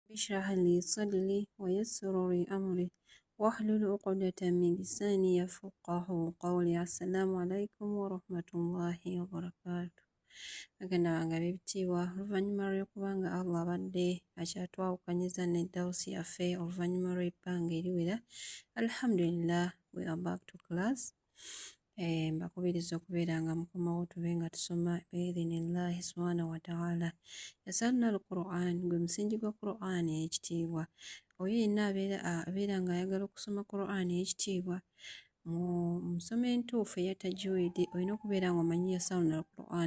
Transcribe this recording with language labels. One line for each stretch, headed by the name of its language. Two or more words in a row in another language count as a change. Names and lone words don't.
Arabic: اشرح لي صدري ويسر لي أمري واحلل عقدة من لساني يفقه قولي. السلام عليكم ورحمة الله وبركاته.
Ganda: Baganda bange ab'ebitiibwa, oluvannyuma lw'okubanga Allah abadde akyatwawukanyiza ne dawusi yaffe oluvannyuma lw'ebbanga eriwera, alhamdulillah
English: we are back to class.
Ganda: Mbakubiriza okubeera nga mukomawo tube nga tusoma
Arabic: بإذن الله سبحانه وتعالى.
Ganda: Yasalna al-Qur'an, gwe musingi gwa Qur'an ekitiibwa. Oyo yenna abeera nga ayagala okusoma Qur'an ekitiibwa mu nsoma entuufu eya tajwidi, olina okubeera nga omanyi yasalna al-Qur'an.